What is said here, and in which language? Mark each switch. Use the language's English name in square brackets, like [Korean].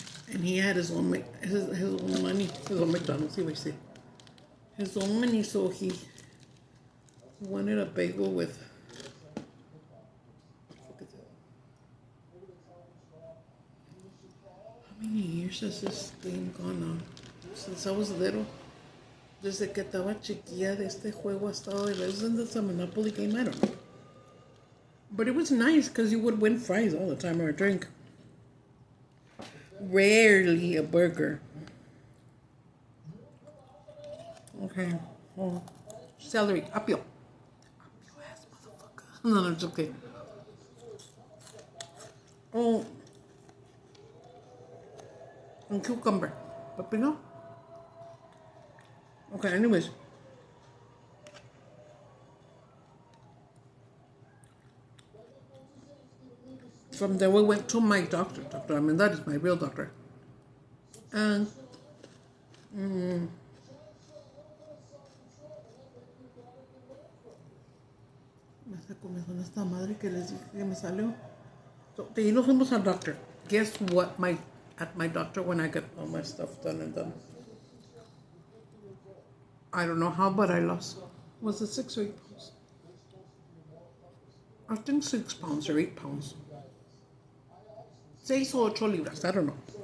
[English] And he had his own money, his own McDonald's, his own money, so he wanted a bagel with, how many years has this thing gone on? Since I was little. [Spanish] Desde que estaba chiquilla de este juego hasta hoy. [English] Isn't this a Monopoly game? I don't know. But it was nice because you would win fries all the time or a drink. Rarely a burger. Okay. Oh. Celery. Apio. Apio ass motherfucker. No, it's okay. Oh. And cucumber. Pepino. Okay, anyways. From there we went to my doctor. I mean, that is my real doctor. [Spanish] And me está comiendo esta madre que les dije que me salió. So, de ahí nos fuimos al doctor. [English] Guess what? At my doctor when I get all my stuff done and done. I don't know how, but I lost. Was it 6 or 8 pounds? I think 6 pounds or 8 pounds. 6 or 8 libras, I don't know.